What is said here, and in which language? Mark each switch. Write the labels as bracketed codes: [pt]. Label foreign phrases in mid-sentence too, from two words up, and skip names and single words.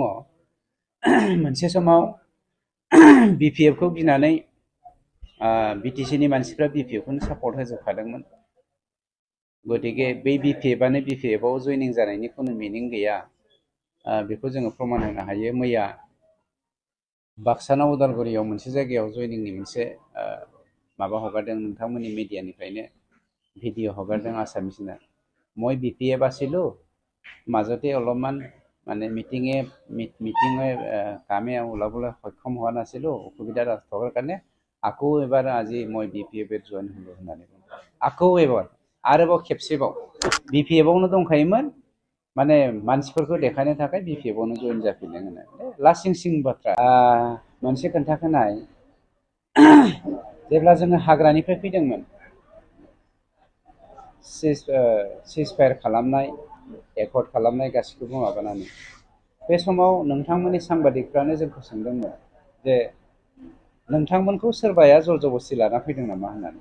[brx] मोनसे समाव बिपिएफखौ गिनानै बिटिसिनि मानसिफ्रा बिपिएफखौनो सापर्ट होजोबखादोंमोन। गतिके बै बिपिएफआनो बिपिएफआव जयनिं जानायनि खुनु मिनिं गैया, बेखौ जोङो प्रमान होनो हायो। मैया बाक्सानाव उदालगुरियाव मोनसे जायगायाव जयनिंनि मोनसे माबा हगारदों, नोंथांमोननि मिडियानिफ्रायनो भिडिअ' हगारदों आसामिसना। [as] মই বিপিএফ আছিলোঁ, মাজতে অলপমান মানে মিটিঙে কামে ওলাবলৈ সক্ষম হোৱা নাছিলোঁ, অসুবিধা থকাৰ কাৰণে আকৌ এবাৰ আজি মই বিপিএফত জইন হ'লোঁ [brx] होननानै बुङो। আকৌ एबार आरोबाव खेबसेबाव बिपिएफआवनो दंखायोमोन, माने मानसिफोरखौ देखायनो थाखाय बिपिएफआवनो जइन जाफिनदों होननानै। लासिं सिं बाथ्रा। मोनसे खोन्थाखोनाय, जेब्ला जोङो हाग्रानिफ्राय फैदोंमोन सिजफायार खालामनाय, एकर्ड खालामनाय गासिखौबो माबानानै, बे समाव नोंथांमोननि सांबादिकफ्रानो जोंखौ सोंदोंमोन जे नोंथांमोनखौ सोरबाया जर जबस्ति लाना फैदों नामा होननानै।